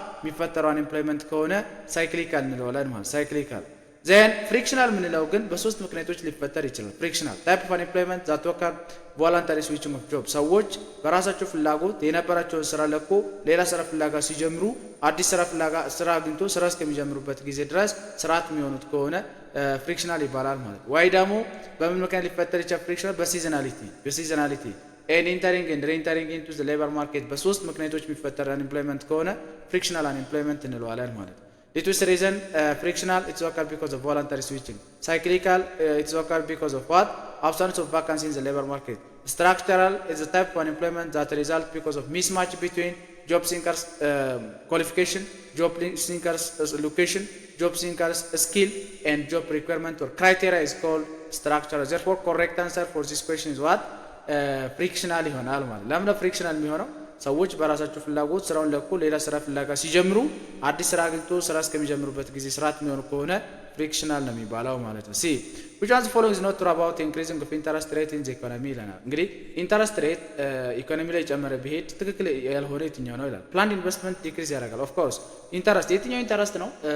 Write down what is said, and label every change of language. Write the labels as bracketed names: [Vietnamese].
[Amharic] የሚፈጠረው አንኤምፕሎይመንት ከሆነ ሳይክሊካል እንለዋለን ማለት ሳይክሊካል። ዜን ፍሪክሽናል ምንለው ግን በሶስት ምክንያቶች ሊፈጠር ይችላል። [English] ፍሪክሽናል ታይፕ ኦፍ አንኤምፕሎይመንት ዛት ኦከር ቮለንተሪ ስዊችንግ ኦፍ ጆብ [Amharic] ሰዎች በራሳቸው ፍላጎት የነበራቸውን ስራ ለቆ ሌላ ስራ ፍላጋ ሲጀምሩ አዲስ ስራ አግኝቶ ስራ እስከሚጀምሩበት ጊዜ ድረስ ስርዓት የሚሆኑት ከሆነ ፍሪክሽናል ይባላል ማለት። ወይ ደግሞ በምን ምክንያት ሊፈጠር ይችላል? ፍሪክሽናል በሲዝናሊቲ [English] and entering and re-entering into the labor market [Amharic] በሶስት ምክንያቶች የሚፈጠር አንኤምፕሎይመንት ከሆነ ፍሪክሽናል አንኤምፕሎይመንት እንለዋለን ማለት። [English] It is reason frictional it's occurred because of voluntary switching. Cyclical it's occurred because of what? Absence of vacancy in the labor market. Structural is a type of unemployment that results because of mismatch between job seekers qualification, job seekers location, job seekers skill and job requirement or criteria is called structure therefore correct answer for this question is what [Amharic] ፍሪክሽናል ይሆናል ማለት ለምን ፍሪክሽናል የሚሆነው ሰዎች በራሳቸው ፍላጎት ስራውን ለቆ ሌላ ስራ ፍላጋ ሲጀምሩ አዲስ ስራ አግኝቶ ስራ እስከሚጀምሩበት ጊዜ ስራት የሚሆን ከሆነ ፍሪክሽናል ነው የሚባለው ማለት ነው። ሲ [English] which one of the following is not true about increasing of interest rate in the economy [Amharic] ይላል። እንግዲህ ኢንተረስት ሬት ኢኮኖሚ ላይ ጨመረ ቢሄድ ትክክል ያልሆነ የትኛው ነው ይላል። ፕላንድ ኢንቨስትመንት ዲክሪዝ ያደርጋል። ኦፍ ኮርስ ኢንተረስት የትኛው ኢንተረስት ነው?